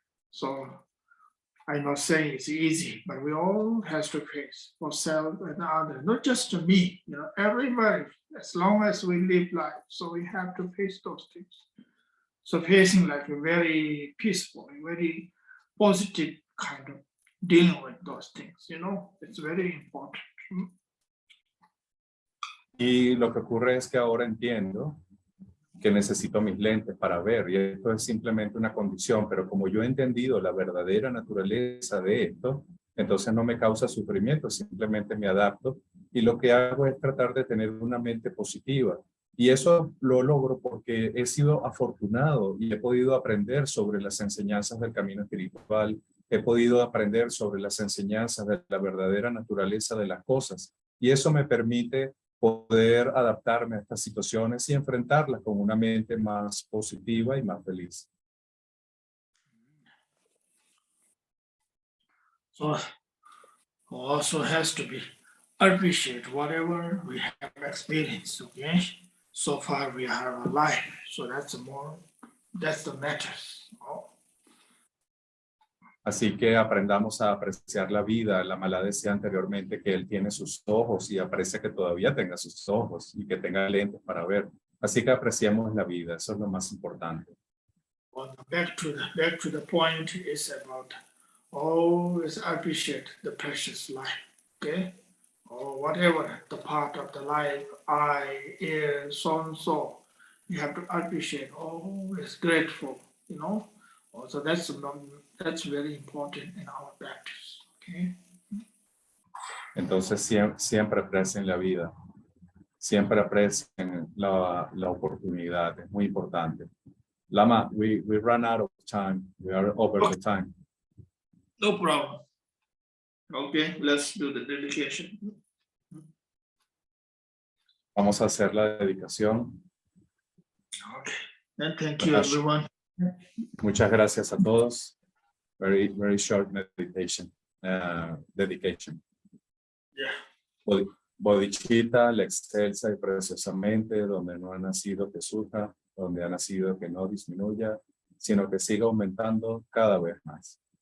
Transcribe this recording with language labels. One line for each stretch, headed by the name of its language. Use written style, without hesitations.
English: So I'm not saying it's easy, but we all has to face for self and others, not just to me, you know, everybody, as long as we live life. So we have to face those things. So facing like a very peaceful, very positive kind of dealing with those things, you know, it's very important.
Spanish: Y lo que ocurre es que ahora entiendo que necesito mis lentes para ver, y esto es simplemente una condición, pero como yo he entendido la verdadera naturaleza de esto, entonces no me causa sufrimiento, simplemente me adapto, y lo que hago es tratar de tener una mente positiva. Y eso lo logro porque he sido afortunado y he podido aprender sobre las enseñanzas del camino espiritual, he podido aprender sobre las enseñanzas de la verdadera naturaleza de las cosas, y eso me permite poder adaptarme a estas situaciones y enfrentarlas con una mente más positiva y más feliz.
English: So also has to be appreciate whatever we have experienced, okay? So far we are alive, so that's the matters. Oh.
Spanish: Así que aprendamos a apreciar la vida. La Malá decía anteriormente que él tiene sus ojos y aprecia que todavía tenga sus ojos y que tenga lentes para ver. Así que apreciemos la vida, eso es lo más importante.
English: Well, back to the point is about always appreciate the precious life, okay? Or whatever the part of the life, eye, ear, so and so. You have to appreciate, always grateful, you know? Also, that's very important in our practice, okay?
Spanish: Entonces siempre aprecien la vida. Siempre aprecien la oportunidad. Es muy importante.
English: Lama, we run out of time. We are over the time. No problem. Okay, let's do the dedication.
Spanish: Vamos a hacer la dedicación.
English: Okay, and thank you, everyone.
Spanish: Muchas gracias a todos.
English: Very, very short meditation, dedication. Yeah.
Spanish: Bodhicitta, la excelsa y preciosamente, donde no ha nacido que surja, donde ha nacido que no disminuya, sino que siga aumentando cada vez más.